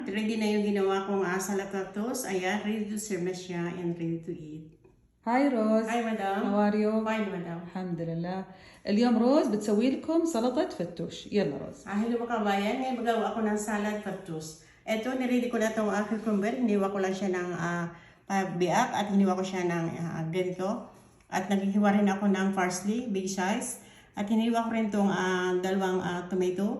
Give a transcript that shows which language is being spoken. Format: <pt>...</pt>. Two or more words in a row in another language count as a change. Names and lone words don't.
<tl>Ready na yung ginawa kong</tl> <en>salad toast. Ayan, ready to serve</en> <tl>na siya</tl> <en>and ready to eat. هاي روز. Hi, madam. How are you? Fine, madam.</en> <ar>الحمد لله. اليوم روز بتسوي لكم سلطة فتوش. يلا روز.</ar> <tl>Hello mga kabayan, ngayon magawa ako ng</tl> <en>salad toast.</en> <tl>Ito, niready ko na itong cucumber. Hiniwa ko lang siya ng biak at hiniwa ko siya ng ganito. At naghihiwa rin ako ng parsley,</tl> <en>big size.</en> <tl>At hiniwa ko rin itong dalawang tomato.</tl>